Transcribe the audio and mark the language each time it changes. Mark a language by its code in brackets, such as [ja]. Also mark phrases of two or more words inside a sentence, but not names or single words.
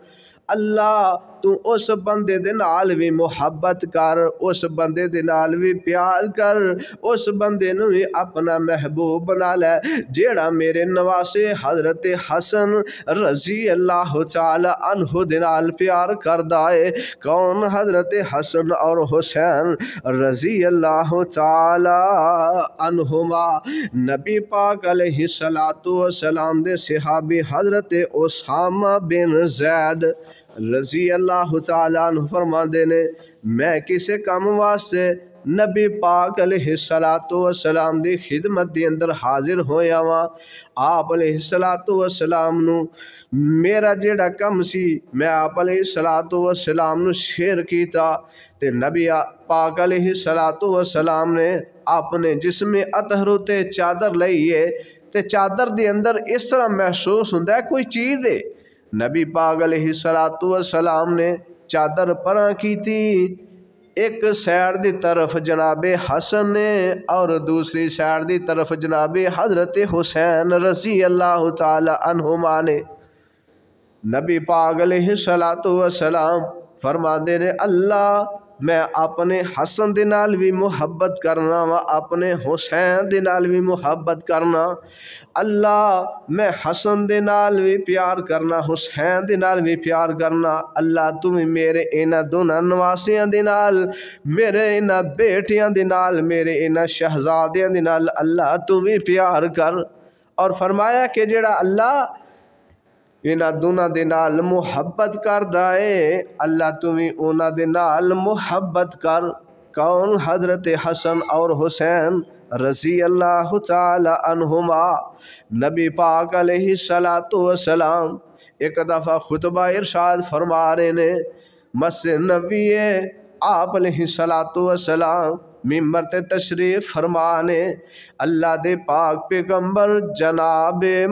[pa] اللہ تو اس بندے دے نال بھی محبت کر، اس بندے دے نال بھی پیار کر، اس بندے نو بھی اپنا محبوب بنا لے جیڑا میرے نواسے حضرت حسن رضی اللہ تعالی عنہ دے نال پیار کردا ہے. کون؟ حضرت حسن اور حسین رضی اللہ تعالی عنہما. نبی پاک علیہ السلام دے صحابی حضرت اسامہ بن زید رضی اللہ تعالیٰ عنہ فرماندے نے میں کسے کام واسطے نبی پاک علیہ السلام دی خدمت دی اندر حاضر ہویا وا. آپ علیہ السلام نو میرا جیڑا کم سی میں آپ علیہ السلام نو شیئر کیتا تے نبی پاک علیہ السلام نے اپنے جسم اطہر تے چادر لئیے تے چادر دی اندر اس طرح محسوس ہوندا ہے کوئی چیز ہے. نبی پاک علیہ السلام نے چادر پراں کی تھی، ایک سائڈ دی طرف جناب حسن نے اور دوسری سائڈ دی طرف جناب حضرت حسین رضی اللہ تعالی عنہما نے. نبی پاک علیہ السلام فرما دے نے اللہ میں اپنے حسن دے نال بھی محبت کرنا وا اپنے حسین دے نال بھی محبت کرنا اللہ میں حسن دے نال بھی پیار کرنا حسین دے نال بھی پیار کرنا اللہ تم میرے انہاں دونوں نواسیاں دے نال میرے انہاں بیٹیاں دے نال میرے انہاں شہزادیاں دے نال اللہ تو بھی پیار کر اور فرمایا کہ جڑا اللہ انہاں دونوں دے نال محبت کردا ہے اللہ تو بھی انہاں دے نال محبت کر کون حضرت حسن اور حسین رضی اللہ تعالی عنہما نبی پاک علیہ السلام ایک دفعہ خطبہ ارشاد فرما رہے نے مسجد نبوی آپ علیہ السلام ممبر تے تشریف فرمانے اللہ دے پاک پیغمبر جناب